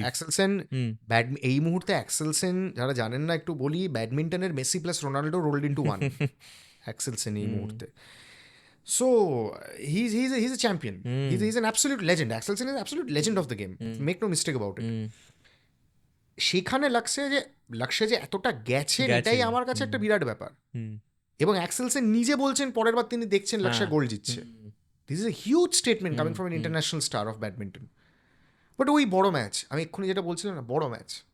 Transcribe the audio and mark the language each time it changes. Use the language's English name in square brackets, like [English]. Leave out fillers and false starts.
[Bangla] অ্যাক্সেলসেন এই মুহূর্তে অ্যাক্সেলসেন যারা জানেন না একটু বলি, ব্যাডমিন্টনের Messi plus Ronaldo [English] rolled into one [Bangla] অ্যাক্সেলসেন এই মুহূর্তে। [English] So he's a champion. He's an absolute legend. Axelsen is an absolute legend of the game. Make no mistake about it. [Bangla] সেখানে লাগছে যে এতটা গেছে, এটাই আমার কাছে একটা বিরাট ব্যাপার। এবং অ্যাক্সেলসেন নিজে বলছেন পরের বার তিনি দেখছেন লক্ষ্য গোল জিতছে। [English] This is a huge statement coming from an international star of badminton. But [Bangla] ওই বড় ম্যাচ, আমি এক্ষুনি যেটা বলছিলাম না, বড় ম্যাচ,